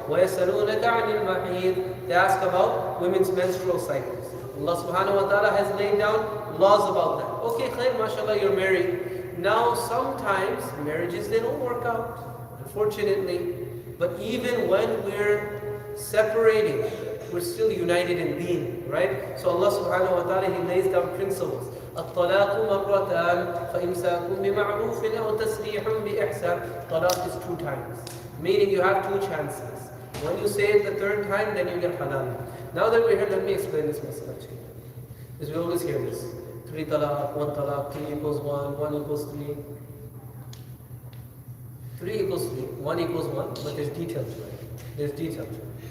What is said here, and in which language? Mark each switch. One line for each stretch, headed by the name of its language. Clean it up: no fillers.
Arabic: وَيَسَلُونَكَ عَنِ الْمَحِيضِ.
English: They ask about women's menstrual cycles. Allah subhanahu wa ta'ala has laid down laws about that. Okay, khair, mashallah, you're married. now sometimes marriages, they don't work out, unfortunately. But even when we're separating, we're still united in deen, right? So Allah subhanahu wa ta'ala, He lays down principles.
Arabic: الطلاق مرتان فإمساك بمعروف أو تسريح بإحسان.
English: Talaq is 2 times, meaning you have 2 chances. When you say it the 3rd time, then you get halal. Now that we're here, let me explain this masala to you. Because we always hear this. 3 talaq, 1 talaq, 3 equals 1, 1 equals 3. 3 equals 3, 1 equals 1, but there's detail to it. There's detail to it.